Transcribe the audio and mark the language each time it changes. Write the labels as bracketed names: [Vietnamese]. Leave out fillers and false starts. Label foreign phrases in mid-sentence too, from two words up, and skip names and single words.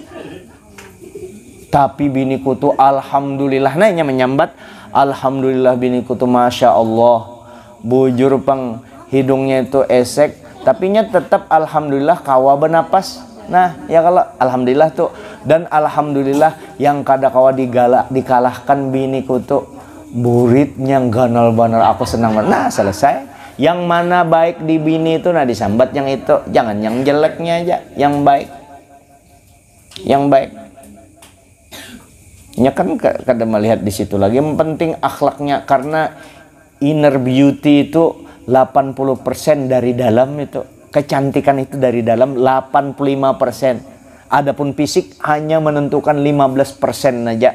[Banjar] Tapi biniku tuh alhamdulillah, nah inya menyambat, alhamdulillah biniku tuh [Arabic] masya Allah, [Banjar] bujur pang hidungnya itu esek tapi nya tetap alhamdulillah kawa bernapas. Nah ya kalau alhamdulillah tuh, [Arabic] dan alhamdulillah [Banjar] yang kada kawa dikalahkan biniku tuh buritnya ganal banar, aku senang banget. Nah selesai. Yang mana baik di bini itu nah disambat yang itu, jangan yang jeleknya aja, yang baik, yang baik. Ya kan kada melihat di situ lagi, yang penting akhlaknya, karena [English] inner beauty [Banjar] itu 80% dari dalam itu. [Indonesian] Kecantikan itu dari dalam 85%. Adapun fisik hanya menentukan 15% aja.